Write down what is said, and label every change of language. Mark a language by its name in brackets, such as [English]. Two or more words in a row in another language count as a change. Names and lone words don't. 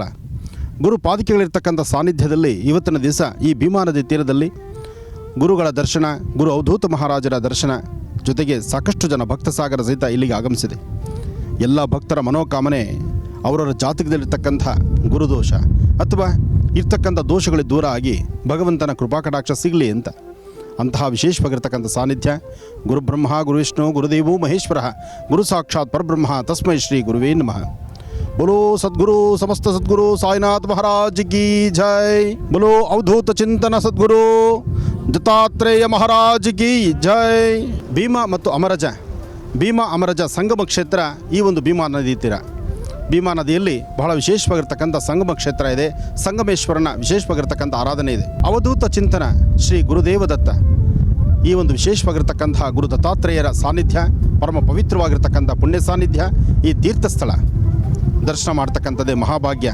[Kannada] ಗುರು ಪಾದಿಕೆಗಳಿರ್ತಕ್ಕಂಥ ಸಾನ್ನಿಧ್ಯದಲ್ಲಿ ಇವತ್ತಿನ ದಿವಸ ಈ ಭೀಮಾ ನದಿ ತೀರದಲ್ಲಿ ಗುರುಗಳ ದರ್ಶನ, ಗುರು ಅವಧೂತ ಮಹಾರಾಜರ ದರ್ಶನ, ಜೊತೆಗೆ ಸಾಕಷ್ಟು ಜನ ಭಕ್ತ ಸಾಗರ ಸಹಿತ ಇಲ್ಲಿಗೆ ಆಗಮಿಸಿದೆ. ಎಲ್ಲ ಭಕ್ತರ ಮನೋಕಾಮನೆ ಅವರವರ ಜಾತಕದಲ್ಲಿರ್ತಕ್ಕಂಥ ಗುರುದೋಷ ಅಥವಾ ಇರ್ತಕ್ಕಂಥ ದೋಷಗಳು ದೂರ ಆಗಿ ಭಗವಂತನ ಕೃಪಾಕಟಾಕ್ಷ ಸಿಗಲಿ ಅಂತ. ಅಂತಹ ವಿಶೇಷವಾಗಿರ್ತಕ್ಕಂಥ ಸಾನ್ನಿಧ್ಯ [Sanskrit] ಗುರುಬ್ರಹ್ಮ ಗುರುವಿಷ್ಣು ಗುರುದೇವೋ ಮಹೇಶ್ವರ ಗುರು ಸಾಕ್ಷಾತ್ ಪರಬ್ರಹ್ಮ ತಸ್ಮೈ ಶ್ರೀ ಗುರುವೇ ನಮಃ. [Hindi] बोलो सद्गुरु समस्त सद्गुरु साईनाथ महाराज की जय. बोलो अवधूत चिंतन सद्गुरु दत्तात्रेय महाराज की जय. [Kannada] ಭೀಮಾ ಮತ್ತು ಅಮರಜ, ಭೀಮಾ ಅಮರಜ ಸಂಗಮ ಕ್ಷೇತ್ರ ಈ ಒಂದು ಭೀಮಾ ನದಿ ತೀರ. ಭೀಮಾ ನದಿಯಲ್ಲಿ ಬಹಳ ವಿಶೇಷವಾಗಿರ್ತಕ್ಕಂಥ ಸಂಗಮ ಕ್ಷೇತ್ರ ಇದೆ. ಸಂಗಮೇಶ್ವರನ ವಿಶೇಷವಾಗಿರ್ತಕ್ಕಂಥ ಆರಾಧನೆ ಇದೆ. ಅವಧೂತ ಚಿಂತನ ಶ್ರೀ ಗುರುದೇವದತ್ತ ಈ ಒಂದು ವಿಶೇಷವಾಗಿರ್ತಕ್ಕಂಥ ಗುರು ದತ್ತಾತ್ರೇಯರ ಸಾನ್ನಿಧ್ಯ, ಪರಮ ಪವಿತ್ರವಾಗಿರ್ತಕ್ಕಂಥ ಪುಣ್ಯ ಸಾನ್ನಿಧ್ಯ, ಈ ತೀರ್ಥಸ್ಥಳ ದರ್ಶನ ಮಾಡ್ತಕ್ಕಂಥದ್ದೇ ಮಹಾಭಾಗ್ಯ.